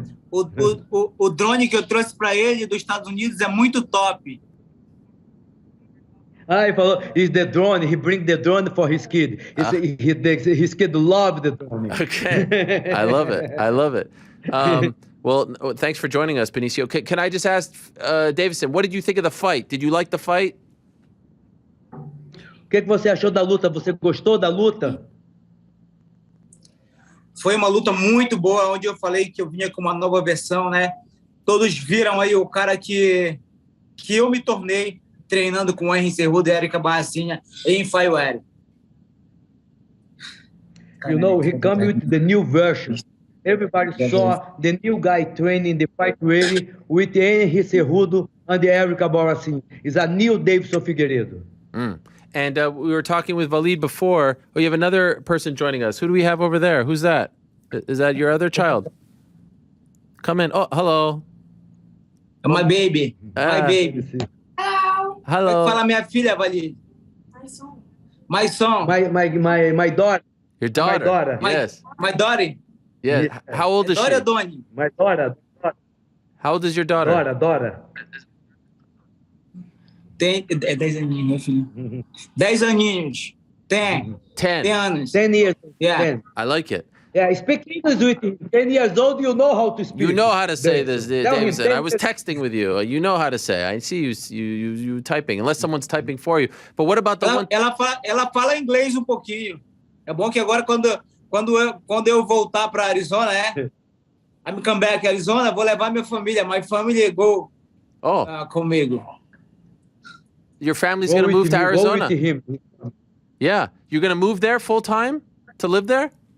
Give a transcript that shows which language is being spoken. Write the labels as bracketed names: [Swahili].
[Portuguese] O drone que eu trouxe para ele dos Estados Unidos é muito top. [English] He [Portuguese] falou, [English] is the drone. He bring the drone for his kid. His kid love the drone. Okay, I love it. Well, thanks for joining us, Benicio. Can I just ask, Deiveson, what did you think of the fight? Did you like the fight? [Portuguese] O que você achou da luta? Você gostou da luta? Foi uma luta muito boa, onde eu falei que eu vinha com uma nova versão, né? Todos viram aí o cara que eu me tornei treinando com o Henry Cerrudo e Érica Barracinha em flyweight. [English] You know, he come with the new version. Everybody saw the new guy training the fight really with Henry Cerrudo and Érica Barracinha. It's a new Deiveson Figueiredo. And we were talking with Valid before. Oh, you have another person joining us. Who do we have over there? Who's that? Is that your other child? Come in. Oh, hello. My baby. My baby. Hello. [Portuguese] Fala minha filha, Valid. [English] My son. My daughter. Your daughter. My daughter. Yes. My daughter. Yeah. How old is she? Doni. My daughter. How old is your daughter? Daughter. [Portuguese] Tem 10 aninhos, meu filho. 10 aninhos. 10 anos. [English] 10 years. Yeah. 10. I like it. Yeah, speak English with him. 10 years old, you know how to speak. You know how to say this, Deiveson. I was 10 texting with you. You know how to say. I see you typing, unless someone's typing for you. But what about the one? [Portuguese] Ela fala inglês um pouquinho. É bom que agora, quando eu voltar para Arizona, [English] I'm come back to Arizona, [Portuguese] vou levar minha família. [English] My family go [Portuguese] comigo. [English] Your family's going to move to Arizona? Go with him. Yeah. You're going to move there full time to live there?